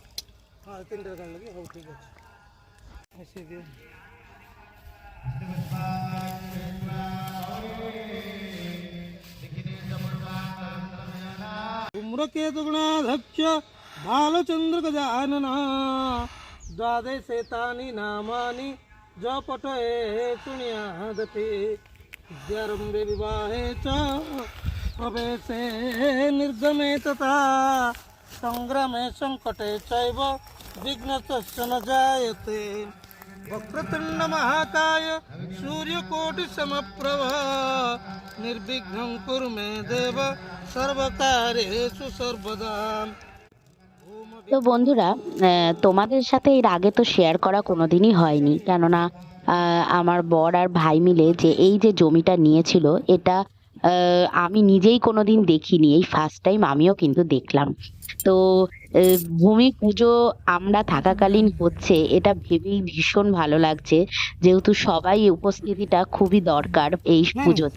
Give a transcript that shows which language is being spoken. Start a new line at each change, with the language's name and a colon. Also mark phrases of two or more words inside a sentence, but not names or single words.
Sanskrit: হ্যাঁ, তিনটারে কাঢ় লাগি। হଉ ঠিক আছে, আসি দিও। धूम्रकेतुगणाध्यक्ष बालचंद्र गजानन द्वादशेतानि नामानि जपठये शृणुयादपि विद्यारम्भे विवाहे च प्रवेशे निर्गमे तथा संग्रामे संकटे चैव विघ्नस्तस्य न जायते। वक्रतुंड महाकाय सूर्यकोटि समप्रभा निर्विघ्नं कुरु मे देव सर्वकार्येषु सर्वदा।
Bangla: তো বন্ধুরা, তোমাদের সাথে এর আগে তো শেয়ার করা কোনোদিনই হয়নি, কেননা আমার বর আর ভাই মিলে যে এই যে জমিটা নিয়েছিল, এটা আমি নিজেই কোনোদিন দেখিনি, এই
English: first time
Bangla: আমিও কিন্তু দেখলাম। তো ভূমি পুজো আমরা থাকাকালীন হচ্ছে, এটা ভেবেই ভীষণ ভালো লাগছে, যেহেতু সবাই উপস্থিতিটা খুবই দরকার এই পুজোতে।